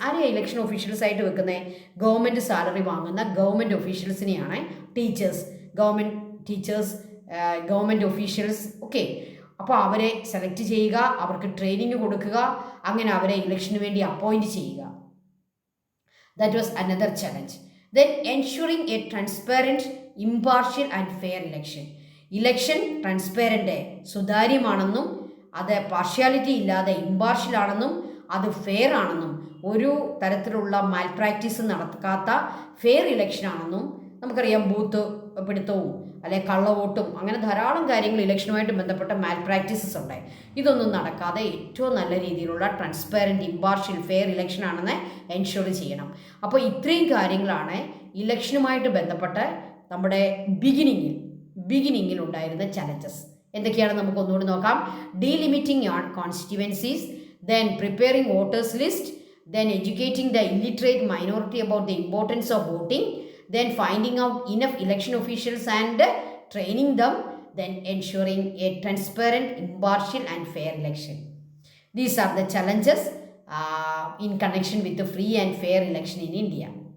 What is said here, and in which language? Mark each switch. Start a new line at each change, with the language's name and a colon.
Malayalam: ആരെയാണ് election officials ആയിട്ട് വെക്കുന്നത്? ഗവൺമെൻറ് സാലറി വാങ്ങുന്ന ഗവൺമെൻറ് ഒഫീഷ്യൽസിനെയാണ്. Government officials. ഓക്കെ, അപ്പോൾ അവരെ സെലക്ട് ചെയ്യുക, അവർക്ക് ട്രെയിനിങ് കൊടുക്കുക, അങ്ങനെ അവരെ ഇലക്ഷന് വേണ്ടി അപ്പോയിൻറ്റ് ചെയ്യുക.
English: That was another challenge. Then ensuring a transparent, impartial and fair election.
Malayalam: Election transparent, സുതാര്യമാണെന്നും അത് പാർഷ്യാലിറ്റി ഇല്ലാതെ ഇമ്പാർഷ്യൽ ആണെന്നും അത് ഫെയർ ആണെന്നും ഒരു തരത്തിലുള്ള മാൽ പ്രാക്ടീസ് നടക്കാത്ത ഫെയർ ഇലക്ഷൻ ആണെന്നും നമുക്കറിയാം. ബൂത്ത് പിടുത്തവും അല്ലെ കള്ളവോട്ടും അങ്ങനെ ധാരാളം കാര്യങ്ങൾ ഇലക്ഷനുമായിട്ട് ബന്ധപ്പെട്ട മാൽ പ്രാക്ടീസസ് ഉണ്ട്. ഇതൊന്നും നടക്കാതെ ഏറ്റവും നല്ല രീതിയിലുള്ള ട്രാൻസ്പെറൻറ്റ്, ഇമ്പാർഷ്യൽ, ഫെയർ ഇലക്ഷൻ ആണെന്ന് എൻഷുർ ചെയ്യണം. അപ്പോൾ ഇത്രയും കാര്യങ്ങളാണ് ഇലക്ഷനുമായിട്ട് ബന്ധപ്പെട്ട് നമ്മുടെ ബിഗിനിങ്ങിൽ ഉണ്ടായിരുന്ന ചലഞ്ചസ്. എന്തൊക്കെയാണ് നമുക്ക് ഒന്നുകൂടി നോക്കാം.
English: Delimiting constituencies, then preparing voters list, then educating the illiterate minority about the importance of voting, then finding out enough election officials and training them, then ensuring a transparent, impartial, and fair election. These are the challenges in connection with the free and fair election in India.